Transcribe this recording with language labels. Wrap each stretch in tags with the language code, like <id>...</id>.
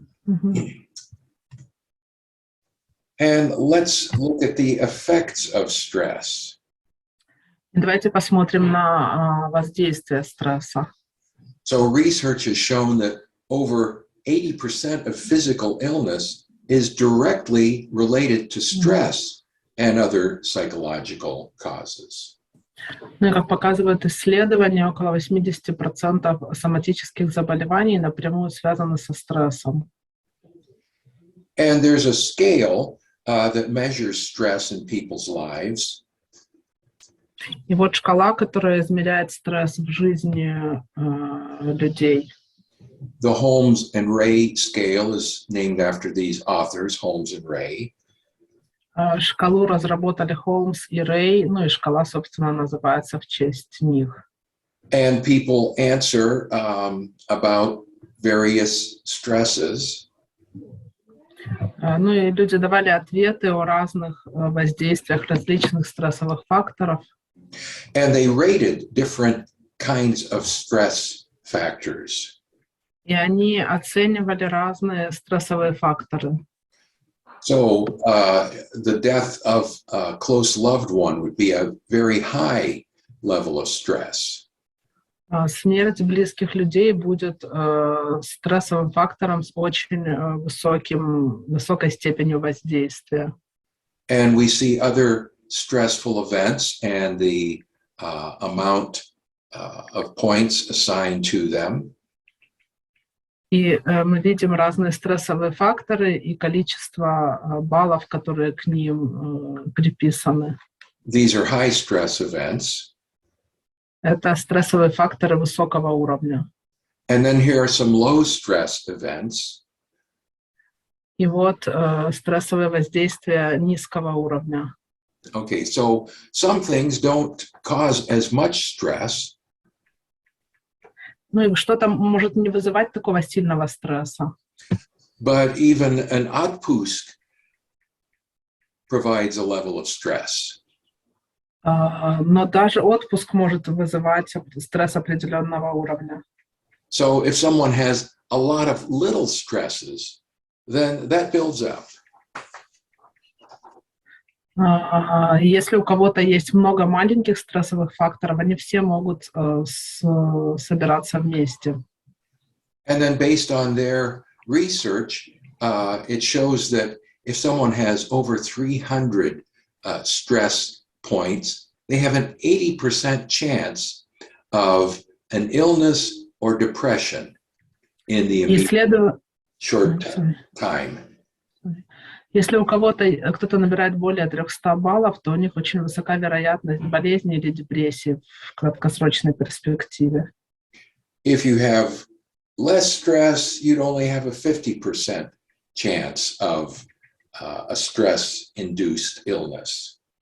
<en>Mm-hmm. And let's look at the effects of stress.</en> <ru>Давайте посмотрим на воздействие стресса.</ru> <en>So research has shown that over 80% of physical illness is directly related to stress and other psychological causes.</en> <ru>Ну и как показывают исследования, около 80% соматических заболеваний напрямую связаны со стрессом.</ru> <en>And there's a scale that measures stress in people's lives.</en> <ru>И вот шкала, которая измеряет стресс в жизни людей.</ru> <en>The Holmes and Ray scale is named after these authors, Holmes and Ray.</en> <ru>Шкалу разработали Холмс и Рэй, ну и шкала, собственно, называется в честь них.</ru> <en>And people answer about various stresses.</en> <ru>Ну и люди давали ответы о разных воздействиях различных стрессовых факторов.</ru> <en>And they rated different kinds of stress factors.</en> <ru>И они оценивали разные стрессовые факторы.</ru> <en>So the death of a close loved one would be a very high level of stress.</en> <ru>Смерть близких людей будет стрессовым фактором с очень высокой степенью воздействия.</ru> <en>And we see other stressful events and the amount of points assigned to them.</en> <ru>И мы видим разные стрессовые факторы и количество баллов, которые к ним приписаны.</ru> <en>These are high stress events.</en> <ru>Это стрессовые факторы высокого уровня.</ru> <en>And then here are some low stress events.</en> <ru>И вот стрессовые воздействия низкого уровня.</ru> <en>Okay, so some things don't cause as much stress.</en> <ru>Ну и что-то может не вызывать такого сильного стресса.</ru> <en>But even an</en> <ru>отпуск</ru> <en>provides a level of stress.</en> <ru>Но даже отпуск может вызывать стресс определенного уровня.</ru> <en>So if someone has a lot of little stresses, then that builds up.</en> <ru>Если у кого-то есть много маленьких стрессовых факторов, они все могут собираться вместе.</ru> <en>And then based on their research, it shows that if someone has over 300 stress points, they have an 80% chance of an illness or depression in the immediate short time.</en> <ru>Если у кто-то набирает более 300 баллов, то у них очень высока вероятность болезни или депрессии в краткосрочной перспективе.</ru> <en>If you have less stress, you'd only have a 50% chance of a stress-induced illness.</en>